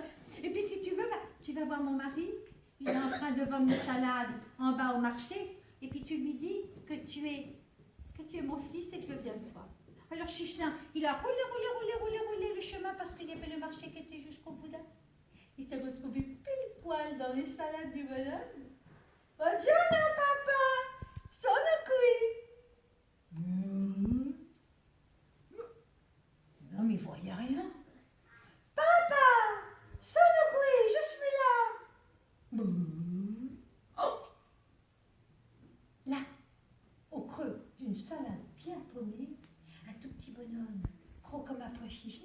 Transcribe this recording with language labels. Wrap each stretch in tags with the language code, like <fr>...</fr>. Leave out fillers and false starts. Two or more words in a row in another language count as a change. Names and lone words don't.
<fr>Et puis si tu veux, tu vas voir mon mari. Il est en train de vendre une salade en bas au marché. Et puis tu lui dis que tu es mon fils et que je veux bien de toi. Alors Chichelin, il a roulé le chemin parce qu'il y avait le marché qui était jusqu'au boudin. Il s'est retrouvé pile poil dans les salades du bonhomme.</fr> <it>Buongiorno papa, sono qui.</it> <fr>L'homme, il voyait rien.</fr> <it>Papa, sono qui,</it> <fr>je suis là.</fr> <it>Oh. Là, au creux d'une salade bien paumée, un tout petit bonhomme, gros comme un pois chiche.</it>